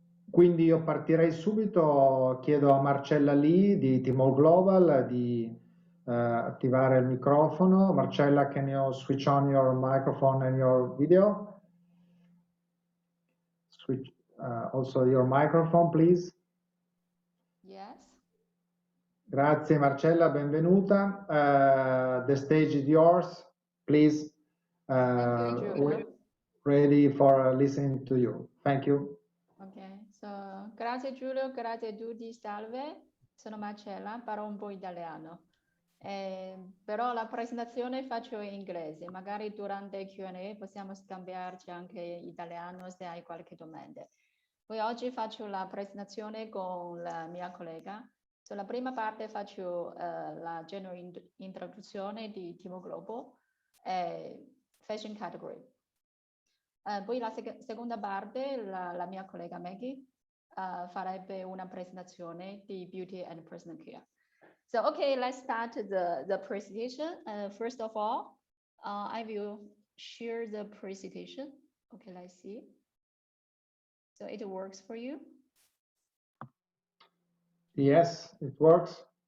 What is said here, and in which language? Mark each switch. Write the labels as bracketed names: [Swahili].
[Italian] Quindi io partirei subito, chiedo a Marcella Lee di Tmall Global di attivare il microfono. [English] Marcella, can you switch on your microphone and your video? Switch also your microphone, please. Yes. [Italian] Grazie Marcella, benvenuta. [English] The stage is yours. Please, Thank you, Giulio. ready for listening to you. Thank you. [Italian] Ok, grazie Giulio, grazie a tutti, salve. Sono Marcella, parlo un po' italiano. Però la presentazione faccio in inglese, magari durante il Q&A possiamo scambiarci anche in italiano se hai qualche domanda. Poi oggi faccio la presentazione con la mia collega. La prima parte faccio la generale introduzione di Tmall Global e [English] fashion category. [Italian] Poi la seconda parte la mia collega Maggie farebbe una presentazione di [English] beauty and personal care. So, okay, let's start the presentation. First of all, I will share the presentation. Okay, let's see. So it works for you? Yes, it works.